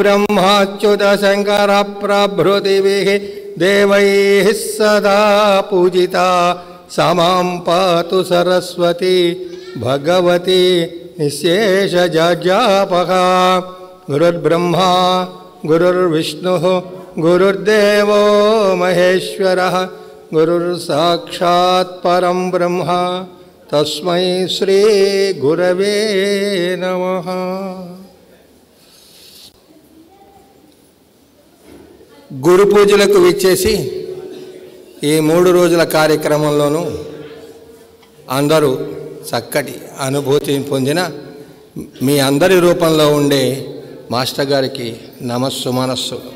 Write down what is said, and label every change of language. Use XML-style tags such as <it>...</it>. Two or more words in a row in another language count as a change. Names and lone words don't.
<sa>ब्रह्माच्युतशङ्करप्रभृतिभिः देवैः सदा पूजिता सा मां पातु सरस्वती भगवती निःशेषजज्ञापहा गुरुर्ब्रह्मा गुरुर्विष्णुः गुरुर्देवो महेश्वरः गुरुर्साक्षात् परं ब्रह्म तस्मै श्री गुरवे नमः.</sa> <te>గురు పూజలకు విచ్చేసి ఈ 3 రోజుల కార్యక్రమంలోనూ అందరూ చక్కటి అనుభూతిని పొందిన మీ అందరి రూపంలో ఉండే మాస్టర్ గారికి నమస్సు మనస్సు.</te>